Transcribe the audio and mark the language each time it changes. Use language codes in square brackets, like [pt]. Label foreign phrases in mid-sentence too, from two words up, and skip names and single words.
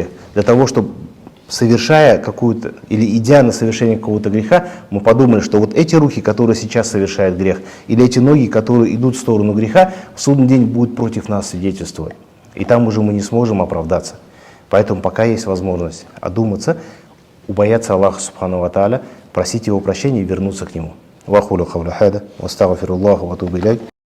[ru] Для того, чтобы, совершая какую-то, или идя на совершение какого-то греха, мы подумали, что вот эти руки, которые сейчас совершают грех, или эти ноги, которые идут в сторону греха, в судный день будут против нас свидетельствовать. И там уже мы не сможем оправдаться. Поэтому пока есть возможность одуматься, убояться [ar] الله سبحانه وتعالى, [ru] просить Его прощения и вернуться к Нему. [ar] وأقول قولي هذا وأستغفر الله وأتوب إليه.